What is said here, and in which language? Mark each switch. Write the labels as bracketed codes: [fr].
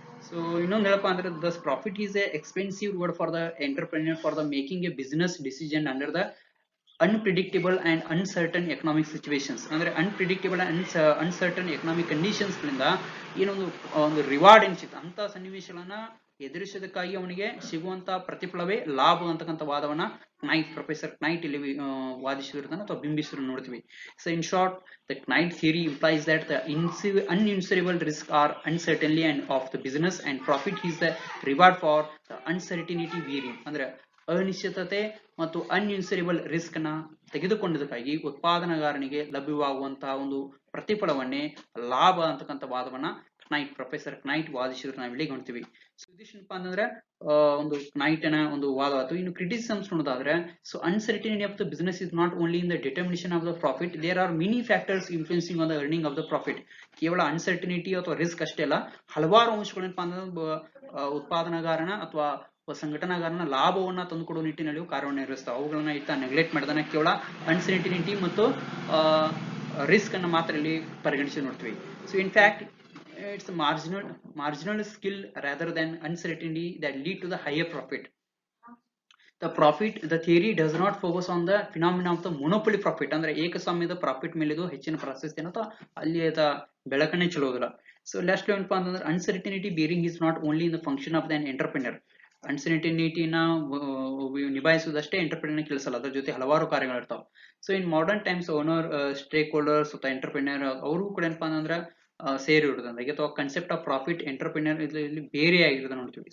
[kn] So ಇನ್ನೊಂದು ಹೇಳಪ್ಪ ಅಂದ್ರೆ [en] Thus profit is a expensive word for the entrepreneur for the making a business decision under the unpredictable and uncertain economic situations. [kn] ಅಂದ್ರೆ [en] unpredictable and uncertain economic conditions [kn] ಗಳಿಂದ ಏನೊಂದು reward ಎನ್ಸಿತ್ತು ಅಂತ ಸನ್ನಿವೇಶಗಳನ್ನ ಎದುರಿಸೋದಕ್ಕಾಗಿ ಅವನಿಗೆ ಸಿಗುವಂತ ಪ್ರತಿಫಲವೇ ಲಾಭ ಅಂತಕ್ಕಂಥ ವಾದವನ್ನ ಪ್ರೊಫೆಸರ್ ಕ್ನೈಟ್ ಇಲ್ಲಿ ವಾದಿಸಿರೋದನ್ನ ಅಥವಾ ಬಿಂಬಿಸಿರೋದನ್ನ ನೋಡ್ತೀವಿ. [en] So in short, the Knight theory implies that the uninsurable risk are uncertainty and of the business and profit is the reward for the uncertainty bearing. [kn] ಅಂದ್ರೆ ಅನಿಶ್ಚಿತತೆ ಮತ್ತು ಅನ್ಇನ್ಸೂರೇಬಲ್ ರಿಸ್ಕ್ ನ ತೆಗೆದುಕೊಂಡದಕ್ಕಾಗಿ ಉತ್ಪಾದನಾಗಾರನಿಗೆ ಲಭ್ಯವಾಗುವಂತಹ ಒಂದು ಪ್ರತಿಫಲವನ್ನೇ ಲಾಭ ಅಂತಕ್ಕಂಥ ವಾದವನ್ನ ಪ್ರೊಫೆಸರ್ ಕ್ನೈಟ್ ವಾದಿಸಿದ್ರು ನಾವಿಲ್ಲಿ ಕಾಣ್ತೀವಿ. ಸೊ ಇದಿಷ್ಟಪ್ಪ ಅಂತಂದ್ರೆ ಒಂದು ಕ್ನೈಟ್ನ ಒಂದು ವಾದ ಆಯ್ತು. ಇನ್ನು ಕ್ರಿಟಿಸಿಸಮ್ಸ್ ನೋಡೋದಾದ್ರೆ, [en] So uncertainty of the business is not only in the determination of the profit, there are many factors influencing on the earning of the profit. [kn] ಕೇವಲ ಅನ್ಸರ್ಟಿನಿಟಿ ಅಥವಾ ರಿಸ್ಕ್ ಅಷ್ಟೇ ಅಲ್ಲ, ಹಲವಾರು ಅಂಶಗಳೇನಪ್ಪ ಅಂದ್ರೆ ಉತ್ಪಾದನಾಗಾರನ ಅಥವಾ ಸಂಘಟನಾಗಾರನ ಲಾಭವನ್ನ ತಂದುಕೊಡುವ ನಿಟ್ಟಿನಲ್ಲಿ ಕಾರ್ಯನಿರ್ವಹಿಸ್ತಾವೆ. ಅವುಗಳನ್ನ ಇತ್ತ ನೆಗ್ಲೆಕ್ಟ್ ಮಾಡಿದಾನೆ, ಕೇವಲ ಅನ್ಸರ್ಟಿನಿಟಿ ಮತ್ತು ರಿಸ್ಕ್ ಅನ್ನು ಮಾತ್ರ ಇಲ್ಲಿ ಪರಿಗಣಿಸಿ ನೋಡ್ತೀವಿ. [en] So in fact it's a marginal skill rather than uncertainty that lead to the higher profit. The theory does not focus on the phenomena of the monopoly profit. [kn] ಅಂದ್ರೆ ಏಕಸ್ವಾಮ್ಯದ profit ಮೇಲೆ ಇದು ಹೆಚ್ಚಿನ ಪ್ರಾಶಸ್ತ್ಯ ಅಥವಾ ಅಲ್ಲಿ ಬೆಳಕನ್ನೇ ಚೆಲ್ಲೋದಿಲ್ಲ. [en] so last [kn] ಏನಪ್ಪಾ ಅಂತಂದ್ರೆ [en] Uncertainty bearing is not only in the function of the entrepreneur. [kn] ಅನ್ಸರ್ಟಿನಿಟಿನ ನಿಭಾಯಿಸುವುದಷ್ಟೇ entrepreneur ಕೆಲಸಲ್ಲ, ಅದ್ರ ಜೊತೆ ಹಲವಾರು ಕಾರ್ಯಗಳಿರ್ತಾವೆ. So [en] in modern times [kn] owner, stake holders ಅಥವಾ ಎಂಟರ್ಪ್ರಿನರ್ ಅವರು ಕೂಡ ಏನಪ್ಪಾ ಅಂತಂದ್ರೆ ಸೇರಿರುವುದಂದ್ರೆ ಅಥವಾ [en] concept of profit entrepreneur [kn] ಇಲ್ಲಿ ಬೇರೆ ಆಗಿರೋದನ್ನ ನೋಡ್ತೀವಿ.